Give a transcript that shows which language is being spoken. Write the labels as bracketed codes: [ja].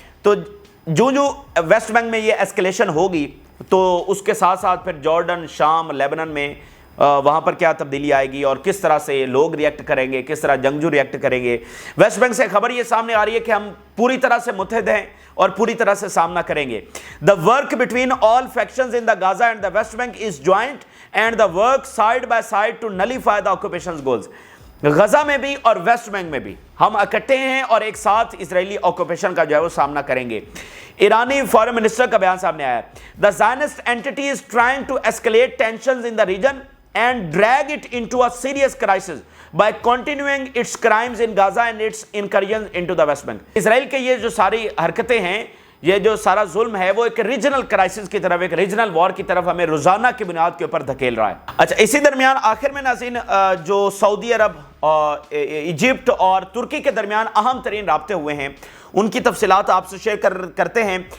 [ur] تو جو waste bank میں یہ ایسکیلیشن ہوگی تو اس کے ساتھ ساتھ پھر جارڈن, شام, لیبنن میں وہاں پر کیا تبدیلی آئے گی اور کس طرح سے لوگ ریئیکٹ کریں گے, کس طرح جنگجو ریئیکٹ کریں گے. ویسٹ بینک سے خبر یہ سامنے آ رہی ہے کہ ہم پوری طرح سے متحد ہیں اور پوری طرح سے سامنا کریں گے. [en] The work between all factions in the Gaza and the West Bank is joint and the work side by side to nullify the occupation's goals. [ur] Gaza میں بھی اور ویسٹ بینک میں بھی ہم اکٹھے ہیں اور ایک ساتھ اسرائیلی آکوپیشن کا جو ہے وہ سامنا کریں گے. ایرانی فارن منسٹر کا بیان سامنے آیا ہے. [en] The Zionist entity is trying to escalate tensions in the region and drag it into a serious crisis by continuing its crimes in Gaza and its incursions into the West Bank. [ur] اسرائیل کے یہ جو ساری حرکتیں ہیں, یہ جو سارا ظلم ہے, وہ ایک ریجنل کرائسس کی طرف, ایک ریجنل وار کی طرف ہمیں روزانہ کی بنیاد کے اوپر دھکیل رہا ہے. اچھا, اسی درمیان آخر میں ناظرین جو سعودی عرب, ایجپٹ اور ترکی کے درمیان اہم ترین رابطے ہوئے ہیں, ان کی تفصیلات آپ سے شیئر کرتے ہیں.